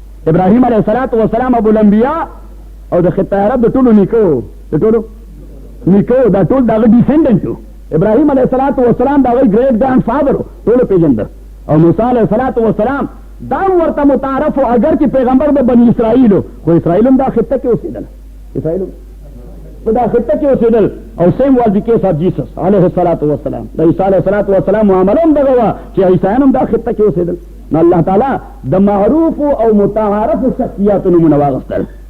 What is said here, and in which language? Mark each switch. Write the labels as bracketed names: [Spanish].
[Pashto] ابراهیم علیه الصلاۃ والسلام ابو الانبیاء او د خطه عرب د ټولو نیکو د ټولو نیکو دا ټول دغه ډیسنډنټ و. ابراهیم علیه الصلاۃ والسلام د هغوی ګریټ ګرانډ فادر و ټولو پېژنده. او موسی علیه الصلاۃ والسلام دا ورته متعارف و اگر چې پیغمبر د بني اسرائیل خو اسرائیل هم دا خطه کې اوسېدل. اسرائیل په دا خطه کې اوسېدل. او [English] Same was the case of Jesus علیه الصلاۃ والسلام. [Pashto] د عیسی علیه الصلاۃ والسلام معامله هم دغه وه چې عیسیان هم دا خطه کې اوسېدل. نو الله تعالی د معروف او متعارف شخصیاتو نومونه واغوستل.